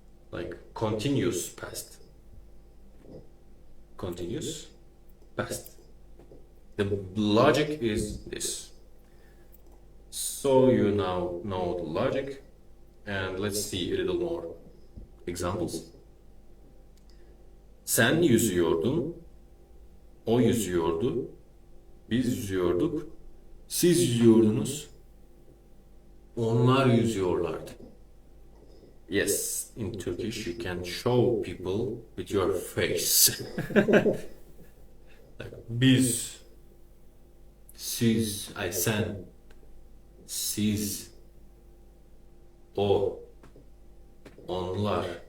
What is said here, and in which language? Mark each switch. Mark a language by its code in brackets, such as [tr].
[en] Like continuous past. Continuous past. The logic is this. So you now know the logic, and let's see a little more examples. [tr] Sen yüzüyordun, o yüzüyordu, biz yüzüyorduk, siz yüzüyordunuz, onlar yüzüyorlardı. [en] Yes, in Turkish you can show people with your face. Like biz, siz, sen, siz, o, onlar.